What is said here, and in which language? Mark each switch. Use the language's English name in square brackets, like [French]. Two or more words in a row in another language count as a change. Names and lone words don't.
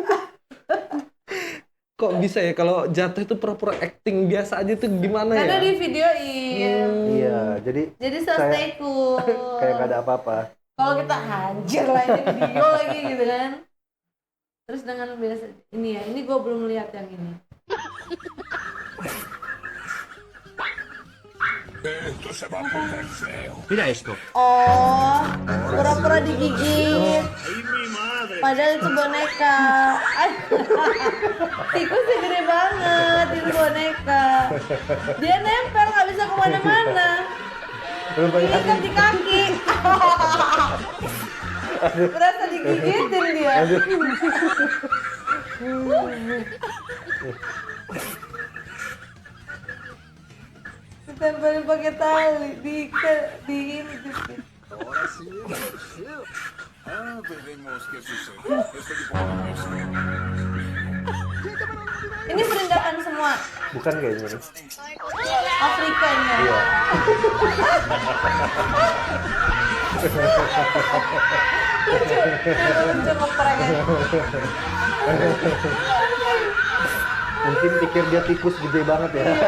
[Indonesian] Kok bisa ya kalau jatuh itu pura-pura acting biasa aja tuh gimana ya? Karena di videoin. Iya, jadi So kayak- [English] stay cool. [Indonesian] kayak gak ada apa-apa. Kalau kita anjir lah ini video lagi gitu kan. Terus dengan biasa ini ya, ini gue belum lihat yang ini. [Spanish] Esto se va a poner feo. [Indonesian] Oh, pura-pura digigit. [Spanish] ¡Ay, mi madre! [Indonesian] Padahal itu boneka. Tikusnya gede banget, itu boneka. Dia nempel nggak kemana-mana. Lu bayangin. Ikat di kaki. Berasa digigitin dia. Ditempelin pakai tali, diikat, di ini. [Spanish] Veremos qué sucede. Este tipo de [Indonesian] Ini peringakan semua Bukan kayaknya nih. Afrikanya. Iya. Lucu ngeprengnya. Mungkin pikir dia tikus gede banget ya.